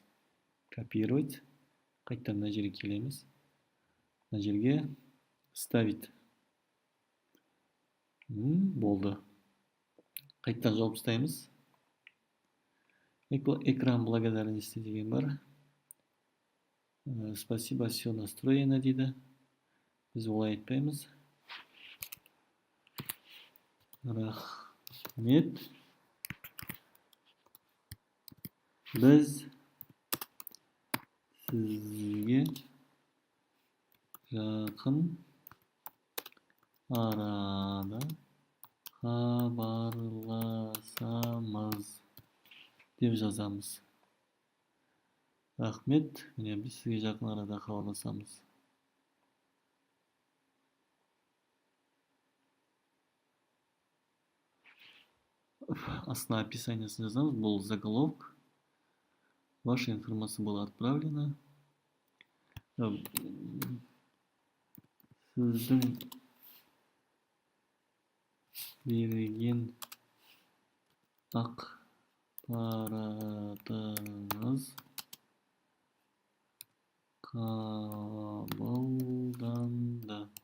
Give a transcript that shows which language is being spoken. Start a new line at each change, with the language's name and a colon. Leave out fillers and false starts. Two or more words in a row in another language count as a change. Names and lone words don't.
Kazakh: Копировать. Қайттан мына жерге келеміз. Мына жерге ставить. Болды. Қайттан жауып тастаймыз.
Russian: Экран благодарности
Kazakh: деген бар.
Russian: Спасибо, все настроено дейді.
Kazakh: Біз олай айтпаймыз. Рахмет. Біз сізге жақын арада хабарласамыз деп жазамыз. Рахмет, міне біз сізге жақын арада хабарласамыз. Астына описаниясын жазамыз. Бұл заголовок.
Russian: Ваша информация была отправлена.
Kazakh: Сіздің берген ақпаратыңыз қабылданды.